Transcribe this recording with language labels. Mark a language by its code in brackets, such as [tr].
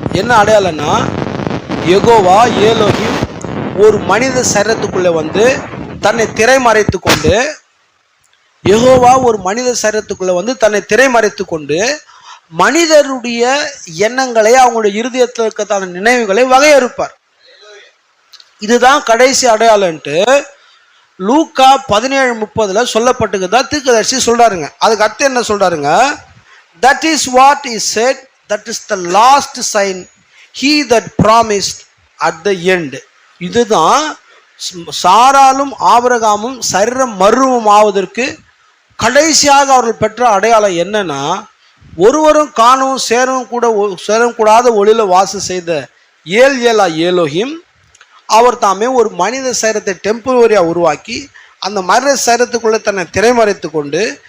[ta] என்ன அடையாளம்னா, யெகோவா ஏலோகிம் ஒரு மனித சரீரத்துக்குள்ளே தன்னை திரைமறைத்து கொண்டு, யெகோவா ஒரு மனித சரீரத்துக்குள்ளே தன்னை திரைமறைத்து கொண்டு மனிதருடைய எண்ணங்களை, அவங்களுடைய இருதயத்தில் இருக்கத்தான நினைவுகளை வகையறுப்பார். இதுதான் கடைசி அடையாளன்ட்டு லூக்கா 17:30 சொல்லப்பட்டுக்குதா தீர்க்கதரிசி சொல்றாருங்க. அதுக்கு அடுத்து என்ன சொல்றாருங்க, [en] that is what is said, that is the last sign he that promised at the end. [ta] இதுதான் சாராலும் ஆபிரகாமும் சரீரம் மறுரூபம் ஆவதற்கு கடைசியாக அவர்கள் பெற்ற அடையாளம் என்னன்னா, ஒருவரும் காணவும் சேரவும் கூடாத ஒளியில வாசம் செய்த ஏலோகிம் அவர் தாமே ஒரு மனித சரீரத்தை டெம்பரரியாக உருவாக்கி அந்த மனித சரீரத்துக்குள்ளே தன்னை திரைமறைத்து கொண்டு